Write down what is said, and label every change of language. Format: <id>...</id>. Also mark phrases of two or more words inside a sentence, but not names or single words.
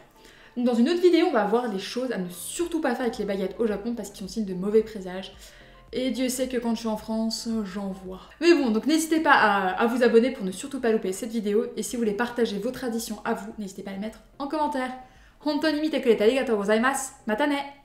<fr>Donc dans une autre vidéo, on va voir les choses à ne surtout pas faire avec les baguettes au Japon parce qu'ils sont signes de mauvais présages. Et Dieu sait que quand je suis en France, j'en vois. Mais bon, donc n'hésitez pas à vous abonner pour ne surtout pas louper cette vidéo. Et si vous voulez partager vos traditions à vous, n'hésitez pas à les mettre en commentaire.</fr> <ja>本当に見てくれてありがとうございます. またね!</ja>